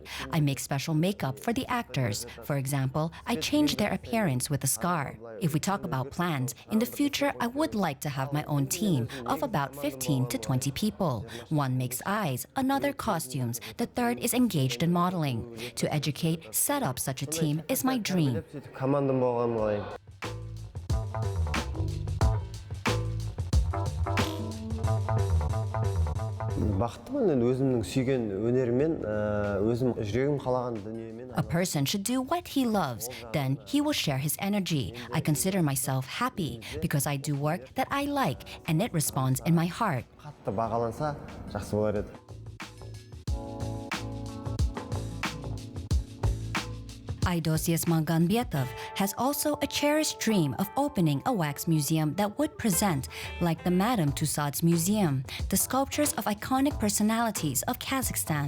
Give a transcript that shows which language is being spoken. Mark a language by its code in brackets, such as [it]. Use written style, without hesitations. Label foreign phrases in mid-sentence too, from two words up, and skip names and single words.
[en] I make special makeup for the actors. For example, I change their appearance with a scar. If we talk about plans, in the future, I would like to have my own team of about 15 to 20 people. One makes eyes, another costumes, the third is engaged in modeling. To educate, set up such a team is my dream. [kk] командам болған болайын. Бақыттымын енді өзімнің сүйген өнеріммен, өзім жүрегім қалаған дүниемен. [en] A person should do what he loves, then he will share his energy. I consider myself happy because I do work that I like and it responds in my heart. [kk] қатты бағаланса жақсы болар еді. [en] Aydos Esmaganbetov has also a cherished dream of opening a wax museum that would present, like the Madame Tussauds Museum, the sculptures of iconic personalities of Kazakhstan.